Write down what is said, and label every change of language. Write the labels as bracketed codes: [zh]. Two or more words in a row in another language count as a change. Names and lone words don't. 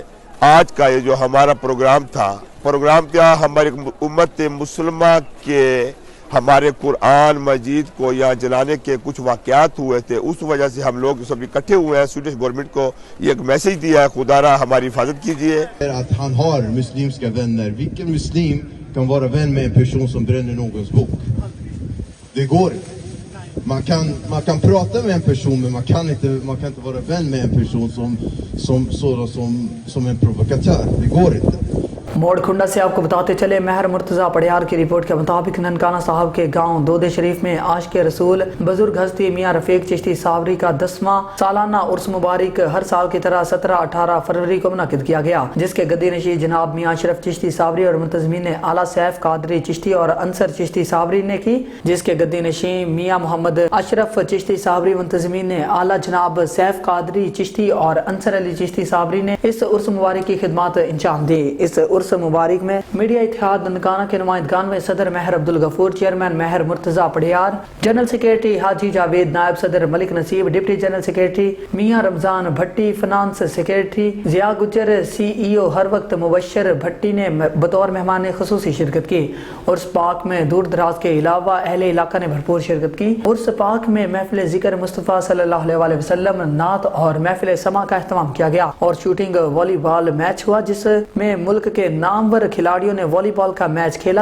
[ur] آج کا یہ جو ہمارا پروگرام تھا ہماری امت مسلمہ کے ہمارے قرآن مجید کو یہاں جلانے کے کچھ واقعات ہوئے تھے، اس وجہ سے ہم لوگ سب اکٹھے ہوئے ہیں. [en] Swedish government [ur] کو یہ ایک میسج دیا ہے، خدارا ہماری حفاظت کیجیے. [sv] Att han har muslimska vänner. Vilken muslim kan vara vän med en person som bränner någons bok? Det går inte. Man kan prata med en person, men man kan inte vara vän med en person som en provokatör. Det går inte. [ur] موڑکھنڈا سے آپ کو بتاتے چلے، مہر مرتضیٰ پڑیار کی رپورٹ کے مطابق ننکانہ صاحب کے گاؤں دودے شریف میں عاشق رسول بزرگ ہستی میاں رفیق چشتی ساوری کا 10واں سالانہ عرس مبارک ہر سال کی طرح 17-18 فروری کو منعقد کیا گیا، جس کے گدی نشید جناب میاں اشرف چشتی ساوری اور منتظمین اعلیٰ سیف قادری چشتی اور انصر چشتی ساوری نے کی، جس کے گدی نشید میاں محمد اشرف چشتی ساوری منتظمین اعلیٰ جناب سیف قادری چشتی اور انصر علی چشتی ساوری نے اس عرس مبارک کی خدمت انجام دی. اس عرس مبارک میں میڈیا اتحاد ننکانہ کے نمائندگان میں صدر مہر عبدالغفور، چیئرمین مہر مرتضیٰ پڑیار, [en] general secretary [ur] حاجی جاوید، نائب صدر ملک نصیب, [en] deputy general secretary [ur] میاں رمضان بھٹی, [en] finance secretary [ur] ضیا گجر، CEO ہر وقت مبشر بھٹی نے بطور مہمان خصوصی شرکت کی. عرس پاک میں دور دراز کے علاوہ اہل علاقہ نے بھرپور شرکت کی. عرس پاک میں محفل ذکر مصطفیٰ [ar] صلى الله عليه وسلم, [ur] ، نعت اور محفل سماع کا اہتمام کیا گیا اور [en] shooting volleyball match [ur] ہوا، جس میں ملک کے نامور کھلاڑیوں نے والی بال کا میچ کھیلا.